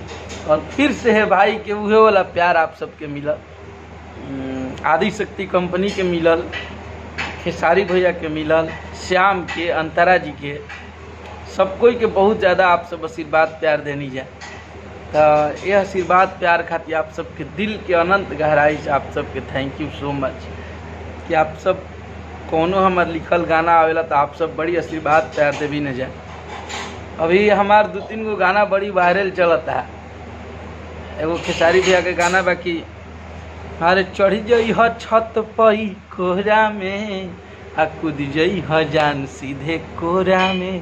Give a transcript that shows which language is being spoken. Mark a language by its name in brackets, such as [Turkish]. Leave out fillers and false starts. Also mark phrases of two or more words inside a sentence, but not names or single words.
[Bhojpuri] और फिर से है भाई के उहे वाला प्यार आप सबके मिलल, आदिशक्ति कंपनी के मिलल, खेसारी भैया के मिलल, श्याम के, अंतरा जी के, सब कोई के बहुत ज़्यादा आप सब आशीर्वाद प्यार देनी जाए। तो ये आशीर्वाद प्यार खातिर आप सबके दिल के अनंत गहराई से आप सबके [English] thank you so much [Bhojpuri] कि आप सब कोनो हमार लिखल गाना आवेला तो आप सब बड़ी आशीर्वाद प्यार देवी न जाए। अभी हमार 2-3 गो गाना बड़ी वायरल चलता है। एगो खेसारी भैया के गाना बाकी अरे चढ़ जई ह छत पई कोहरा में आ कूद जई ह जान सीधे कोहरा में।